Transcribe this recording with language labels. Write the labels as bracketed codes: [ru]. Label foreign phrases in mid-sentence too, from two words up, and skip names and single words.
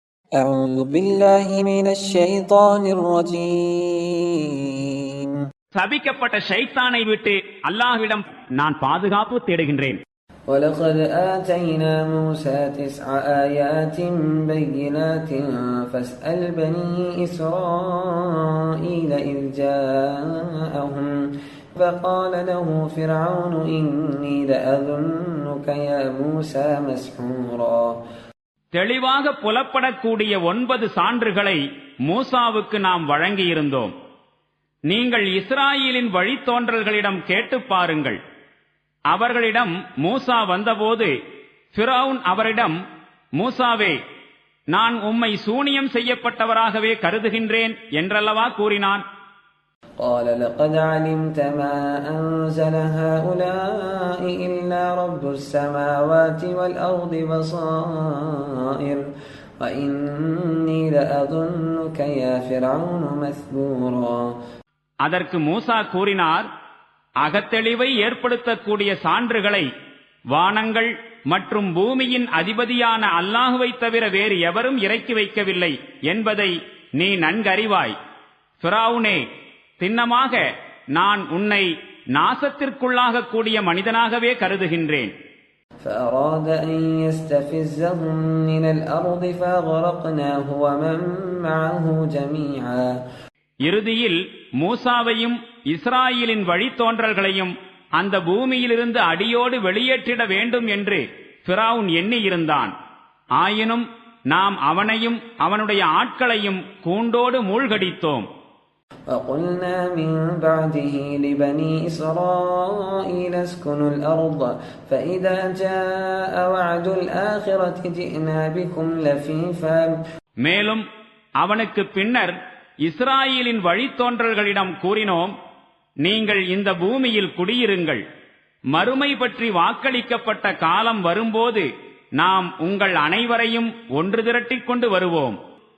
[ar] أعوذ بالله من الشيطان الرجيم. [ta] சபிக்கப்பட்ட ஷைத்தானை விட்டு அல்லாஹ்விடம் நான் பாதுகாப்பு தேடுகின்றேன். [ar] ولقد آتينا موسى 9 آيات بينات فاسأل بني إسرائيل إذ جاءهم فقال له فرعون إني لأظنك يا موسى مسحورا. [ta] தெளிவாக புலப்படக்கூடிய 9 சான்றுகளை மூசாவுக்கு நாம் வழங்கியிருந்தோம். நீங்கள் இஸ்ராயேலின் வழித்தோன்றல்களிடம் கேட்டு பாருங்கள். அவர்களிடம் மூசா வந்தபோது ஃபிரௌன் அவரிடம், மூசாவே, நான் உம்மை சூனியம் செய்யப்பட்டவராகவே கருதுகின்றேன் என்றல்லவா கூறினான். [ar] قال لقد علمت ما أنزل هؤلاء إلا رب السماوات والأرض بصائر وإني لأظنك يا فرعون مثبورا. [ta] அதற்கு மூசா கூறினார், அகத்தெளிவை ஏற்படுத்தக்கூடிய சான்றுகளை வானங்கள் மற்றும் பூமியின் அதிபதியான அல்லாஹுவை தவிர வேறு எவரும் இறக்கி வைக்கவில்லை என்பதை நீ நன்கறிவாய். ஃபிரௌனே, திண்ணமாக நான் உன்னை நாசத்திற்குள்ளாக கூடிய மனிதனாகவே கருதுகின்றேன். [ar] فأراد أن يستفزهم من الأرض فأغرقناه ومن معه جميعا. [ta] இறுதியில் மூசாவையும் இஸ்ராயேலின் வழித்தோன்றல்களையும் அந்த பூமியிலிருந்து அடியோடு வெளியேற்றிட வேண்டும் என்று ஃபிரௌன் எண்ணியிருந்தான். ஆயினும் நாம் அவனையும் அவனுடைய ஆட்களையும் கூண்டோடு மூழ்கடித்தோம். [ar] وقلنا من بعده لبني إسرائيل اسكنوا الأرض فإذا جاء وعد الآخرة جئنا بكم لفيفا. [ta] மேலும் அவனுக்கு பின்னர் இஸ்ராயேலின் வழித்தோன்றல்களிடம் கூறினோம், நீங்கள் இந்த பூமியில் குடியிருங்கள். மறுமை பற்றி வாக்களிக்கப்பட்ட காலம் வரும்போது நாம் உங்கள் அனைவரையும் ஒன்று திரட்டிக் கொண்டு வருவோம்.